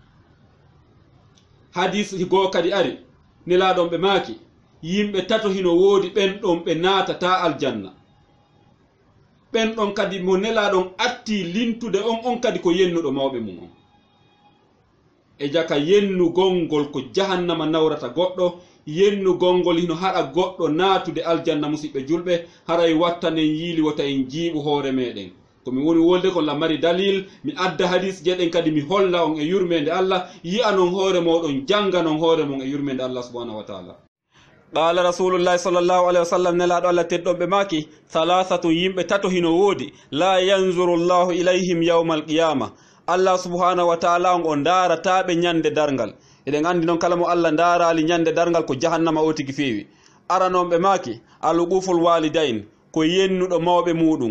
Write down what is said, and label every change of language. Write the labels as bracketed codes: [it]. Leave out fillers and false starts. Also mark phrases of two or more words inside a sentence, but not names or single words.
[ff] hadis goo kadi ari nelaɗon ɓe maaki yimɓe tato hino woodi ɓen ɗon ɓe naatata aljanna ɓen ɗon kadi mo nelaɗon atti lintude on kadi ko yennuɗo mawɓe mum on e jaka yennugol ngol ko jahannama nawrata goɗɗo yennugol ngol hino haɗa goɗɗo naatude aljanna musidɓe julɓe haray wattanen yiili wota en jiiɓu hoore meɗen komi woni wolde kon la mari dalil mi adda hadis jeɗen kadi mi holla on e yurmede Allah yi'a non hoore moɗon janga non hoore mon e yurmede Allah [ar] سبحانه وتعالى قال رسول الله صلى الله عليه وسلم [ff] nelaɗo Allah teddonɓe maki thalathatun yimɓe tato hino woodi [ar] لا ينظر الله إليهم يوم القيامة [ff] Allah [ar] سبحانه وتعالى [ff] on darataɓe ñande darngal eɗen andi noon kala mo Allah darali ñande darngal ko jahannama o tigi fewi aranonɓe maki [ar] العاق والديه [ff] ko yennuɗo mawɓe muɗum